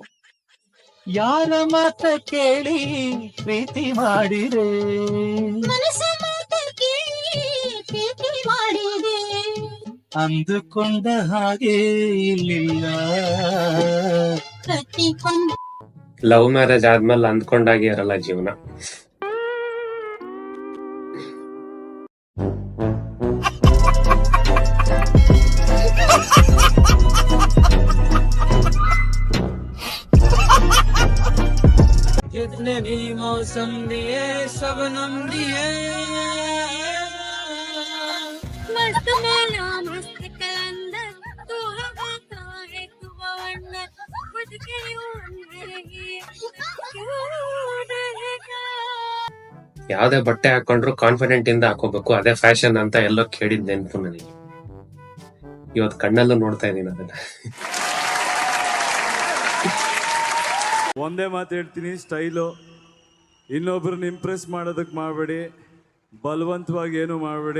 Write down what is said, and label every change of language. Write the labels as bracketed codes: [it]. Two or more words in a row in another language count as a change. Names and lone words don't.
[kn] ಯಾರ ಮಾತ ಕೇಳಿ ಪ್ರೀತಿ ಮಾಡಿದೆ, ಅಂದುಕೊಂಡ ಹಾಗೆ ಇಲ್ಲಿಲ್ಲ. [en] love marriage [kn] ಆದ್ಮೇಲೆ ಅಂದ್ಕೊಂಡಾಗೆ ಇರಲ್ಲ ಜೀವನ. [hi] जितने भी मौसम दिए शबनम दिए, मस्त मौला मस्त कलंदर, तू हवा का है तू बवंडर, खुद के यूं रहेगी क्यों रहेगा. [kn] ಯಾವ್ದೇ ಬಟ್ಟೆ ಹಾಕೊಂಡ್ರು ಕಾನ್ಫಿಡೆಂಟ್ ಇಂದ ಹಾಕೋಬೇಕು, ಅದೇ ಫ್ಯಾಷನ್ ಅಂತ ಎಲ್ಲೋ ಕೇಳಿದ್ ನೆನ್ಪು ನನಗೆ. ಇವತ್ ಕಣ್ಣಲ್ಲೂ ನೋಡ್ತಾ ಇದೀನಿ ಅದನ್ನ. ಒಂದೇ ಮಾತು ಹೇಳ್ತೀನಿ, ಸ್ಟೈಲು. ಇನ್ನೊಬ್ರನ್ನ ಇಂಪ್ರೆಸ್ ಮಾಡೋದಕ್ಕೆ ಮಾಡಬೇಡಿ, ಬಲವಂತವಾಗಿ ಏನು ಮಾಡಬೇಡಿ.